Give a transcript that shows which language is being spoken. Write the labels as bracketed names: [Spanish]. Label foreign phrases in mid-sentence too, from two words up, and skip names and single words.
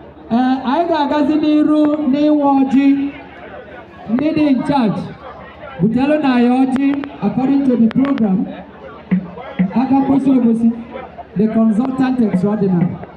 [Igbo] Ee, anyị ga-agazi n'iru n'ịwa ọjị. Ndị dị [English] in charge, [Igbo] butelu na ya ọjị [English] according to the program. [Igbo] Aka kwesị egosi, [English] the consultant extraordinary.